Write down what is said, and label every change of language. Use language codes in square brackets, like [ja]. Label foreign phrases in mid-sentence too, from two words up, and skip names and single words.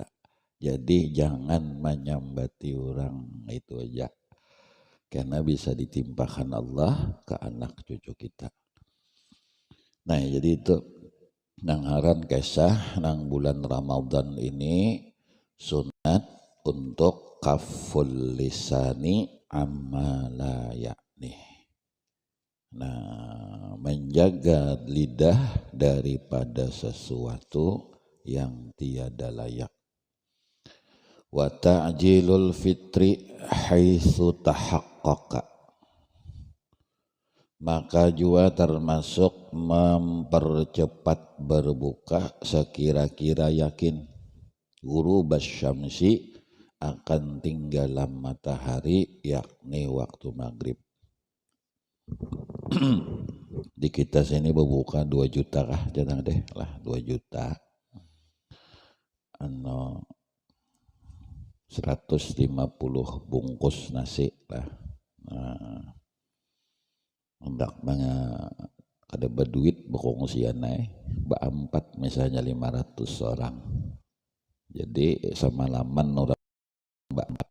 [bjn] Jadi jangan menyambati orang, itu aja. Karena bisa ditimpakan Allah ke anak cucu kita. Nah, jadi itu nang haran kisah nang bulan Ramadan ini sunat untuk [ar] كف اللسان عما لا يعني. [bjn] Nah, menjaga lidah daripada sesuatu yang tiada layak. [ar] وتعجيل الفطر حيث تحقق, [bjn] maka juga termasuk mempercepat berbuka sekira-kira yakin [ar] غروب الشمس, [bjn] akan tinggalan matahari, yakni waktu maghrib. Di kita sini berbuka 2 juta kah, jangan deh lah 2 juta 150 bungkus nasi lah. Hendak ada berduit berkongsian naik berempat misalnya 500 orang, jadi semalaman orang berempat.